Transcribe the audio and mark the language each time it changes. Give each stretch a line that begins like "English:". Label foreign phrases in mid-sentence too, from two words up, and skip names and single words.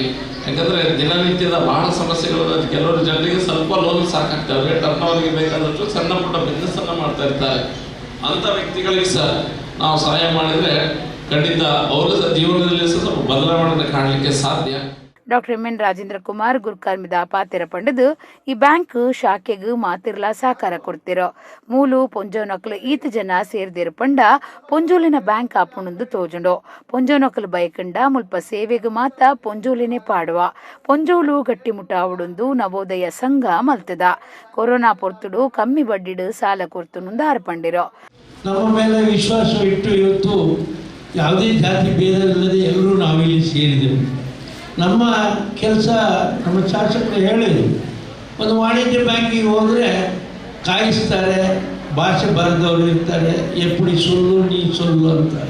Kannada: ಯಾಕಂದರೆ ದಿನನಿತ್ಯದ ಬಹಳ ಸಮಸ್ಯೆಗಳು, ಕೆಲವರು ಜನರಿಗೆ ಸ್ವಲ್ಪ ಲೋನ್ ಸಾಕಾಗ್ತವೆ,
English: turn over
Kannada: ಬೇಕಾದಷ್ಟು ಸಣ್ಣ ಪುಟ್ಟ ಬಿಸ್ನೆಸ್ಸನ್ನು ಮಾಡ್ತಾ ಇರ್ತಾರೆ. ಅಂಥ ವ್ಯಕ್ತಿಗಳಿಗೆ ಸಹ ನಾವು ಸಹಾಯ ಮಾಡಿದರೆ ಖಂಡಿತ ಅವರ ಜೀವನದಲ್ಲಿ ಸಹ ಸ್ವಲ್ಪ ಬದಲಾವಣೆ ಕಾಣಲಿಕ್ಕೆ ಸಾಧ್ಯ. ಡಾಕ್ಟರ್ ಎಂ.ಎನ್.
Tulu: ರಾಜೇಂದ್ರ ಕುಮಾರ್ ಗುರುಕಾರ್ಮಿದ ಪಾತೆರ ಪಂಡದು ಈ ಬ್ಯಾಂಕ್ ಶಾಖೆಗೆ ಮಾತಿರ್ಲ ಸಹಕಾರ ಕೊಡ್ತಿರೋ. ಮೂಲು ಪೊಂಜೋನಕಲು ಈತ ಜನ ಸೇರ್ದಿರು ಪಂಡ ಪೊಂಜೋಲಿನ ಬ್ಯಾಂಕ್ ಆಪುಣಂದು ತೋಜುಂಡು. ಪೊಂಜೋನಕಲು ಬಯಕಂಡ ಮುಲ್ಪ ಸೇವೆಗೆ ಮಾತ ಪೊಂಜೋಲಿನೇ ಪಾಡುವ. ಪೊಂಜೋಲು ಗಟ್ಟಿಮುಟ್ಟ ಅವಡುಂದು ನವೋದಯ ಸಂಘ ಮಲ್ತದ. ಕೊರೋನಾ ಪೊರ್ತುಡು ಕಮ್ಮಿ ಬಡ್ಡಿಡು ಸಾಲ ಕೊರ್ತುನುಂದು ಆರ್ಪಂಡಿರೋ.
Kannada: ನಮ್ಮ ಮೇಲೆ ವಿಶ್ವಾಸ ಇಟ್ಟು ಇವತ್ತು ಯಾವುದೇ ಜಾತಿ ಭೇದ ಇಲ್ಲದೆ ಎಲ್ಲರೂ ನಾವಿಲ್ಲಿ ಸೇರಿದೆವು. ನಮ್ಮ ಕೆಲಸ ನಮ್ಮ ಶಾಸಕರು ಹೇಳಿದರು, ಒಂದು ವಾಣಿಜ್ಯ ಬ್ಯಾಂಕಿಗೆ ಹೋದರೆ ಕಾಯಿಸ್ತಾರೆ, ಭಾಷೆ ಬರೆದವರು ಇರ್ತಾರೆ,
Tamil: எப்படி சொல்லு நீ சொல்லு
Kannada: ಅಂತಾರೆ.